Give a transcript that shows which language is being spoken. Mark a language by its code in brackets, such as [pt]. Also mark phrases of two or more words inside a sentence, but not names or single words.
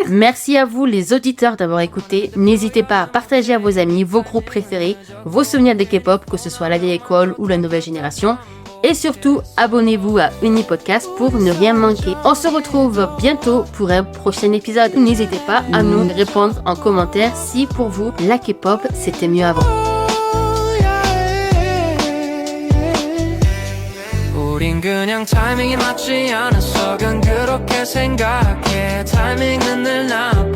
[fr] Merci à vous, les auditeurs, d'avoir écouté. N'hésitez pas à partager à vos amis vos groupes préférés, vos souvenirs de K-pop, que ce soit la vieille école ou la nouvelle génération. Et surtout, abonnez-vous à Unipodcast pour ne rien manquer. On se retrouve bientôt pour un prochain épisode. N'hésitez pas à nous répondre en commentaire si pour vous, la K-pop, c'était mieux avant. [ko] 우린 그냥 타이밍이 맞지 않았어 그렇게 생각해 타이밍은 늘 나